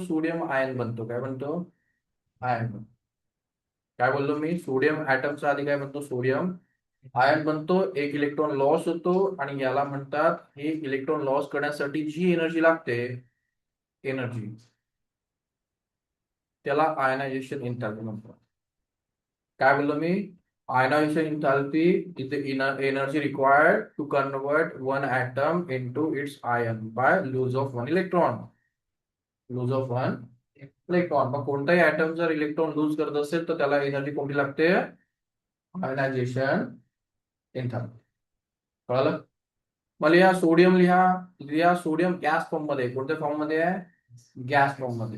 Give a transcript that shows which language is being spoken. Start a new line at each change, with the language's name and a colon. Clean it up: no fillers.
Marathi: Sodium ion बनतो. काय बनतो? आयन. काय बोललो मी? सोडियम ऍटमचा आधी काय बनतो? सोडियम आयन बनतो. एक इलेक्ट्रॉन लॉस होतो आणि याला म्हणतात, हे इलेक्ट्रॉन लॉस करण्यासाठी जी एनर्जी लागते, एनर्जी, त्याला आयनायझेशन एंथॅल्पी म्हणतात. काय बोललो मी?
English: Ionization enthalpy is the energy required to convert one atom into its ion by lose of one electron. Lose of one electron.
Marathi: मग कोणताही ऍटम जर इलेक्ट्रॉन लूज करत असेल तर त्याला एनर्जी कोणती लागते? आयनायझेशन एंथॅल्पी. कळलं? मग लिहा सोडियम लिहा. लिहा सोडियम गॅस फॉर्म मध्ये. कोणत्या फॉर्म मध्ये आहे? गॅस फॉर्म मध्ये.